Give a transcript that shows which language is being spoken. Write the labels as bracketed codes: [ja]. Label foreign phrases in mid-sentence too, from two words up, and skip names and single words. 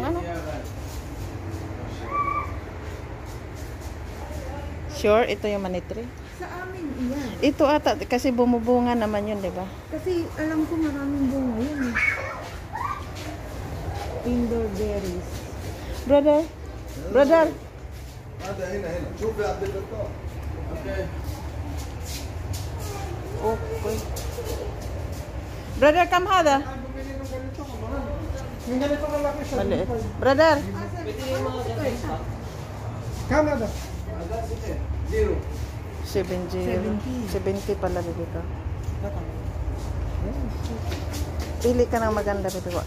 [tl] Ano? Sure, ito yung manitri. Sa amin, iyan. Ito ata, kasi bumubunga naman yun, di ba? Kasi alam ko maraming bunga yun eh. [en] Indoor berries. Brother? Brother? [ar] هذا هنا شوف يا عبد الفتاح. [en] اوكي. Okay. Brother, come hada. [tl] Yung ganito kalaki siya. Maliit. Brother? Canada. 70 pala dito. Pili ka ng maganda dito ko.